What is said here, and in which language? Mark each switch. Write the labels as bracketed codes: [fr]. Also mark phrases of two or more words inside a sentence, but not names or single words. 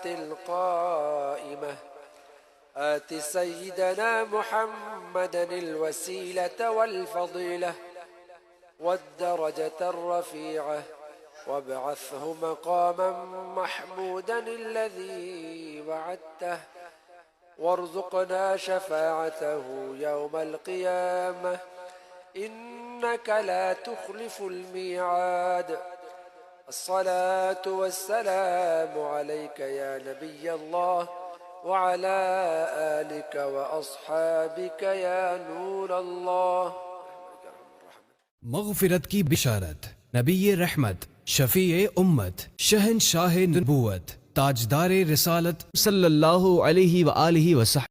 [ar] القائمة آت سيدنا محمدا الوسيلة والفضيلة والدرجة الرفيعة وابعثه مقاما محمودا الذي وعدته وارزقنا شفاعته يوم القيامة إنك لا تخلف الميعاد. الصلاة والسلام عليك يا نبي الله وعلى آلك وأصحابك يا نور الله. [ur] مغفرت کی بشارت، نبی رحمت، شفیع امت، شہنشاہ نبوت، تاجدار رسالت [ar] صلى الله عليه وآله وسلم